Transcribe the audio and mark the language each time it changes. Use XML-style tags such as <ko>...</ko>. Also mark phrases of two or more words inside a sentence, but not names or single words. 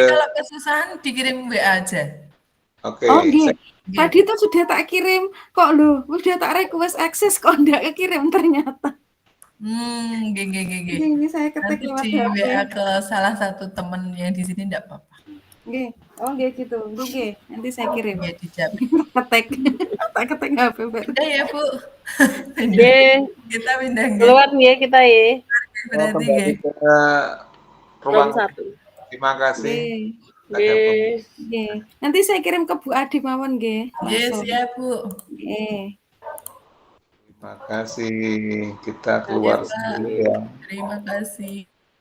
<id>kalau kesusahan dikirim WA aja. oke. Oh, nggih. saya- Tadi tuh sudah tak kirim kok lho, udah tak request akses kok enggak kekirim ternyata.</id> <jv>Nggih nggih nggih nggih.</jv> <id>Ini saya ketik Nanti lewat di HP. WA ke salah satu temen yang di sini ndak apa-apa. Nggih. Oh, nggih gitu. Nggih. Nanti saya kirim. Ya dijawab. Ketik. Tak ketik HP baru. Udah ya, Bu. Nggih, Kita pindah nggih. keluar nggih kita ya. Berarti kembali nggih. ke Rom ruang. 1. Terima kasih. Nggih. Nggih. Nggih. Nanti saya kirim ke Bu Adi</id> <jv>mawon nggih.</jv> <id>Nggih, Langsung. siap, Bu. Nggih. Terima kasih. Kita keluar Pak. sendiri ya. Terima kasih.</id>